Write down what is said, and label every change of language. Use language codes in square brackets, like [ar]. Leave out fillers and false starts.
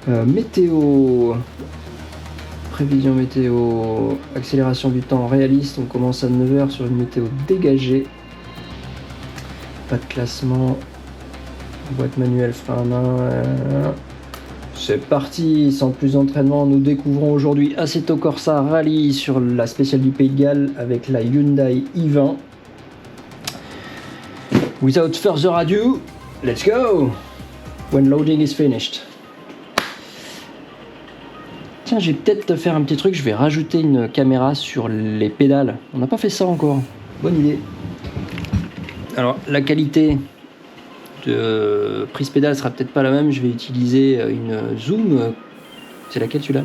[fr] Météo, prévision météo, accélération du temps réaliste, on commence à 9h sur une météo dégagée, pas de classement, boîte manuelle, frein à main, c'est parti, sans plus d'entraînement, nous découvrons aujourd'hui Assetto Corsa Rally sur la spéciale du Pays de Galles avec la Hyundai i20. [en] Without further ado, let's go! When loading is finished. [fr] Tiens, je vais peut-être faire un petit truc, je vais rajouter une caméra sur les pédales. On n'a pas fait ça encore. Bonne idée. Alors, la qualité de prise pédale sera peut-être pas la même. Je vais utiliser une Zoom. C'est laquelle celui-là?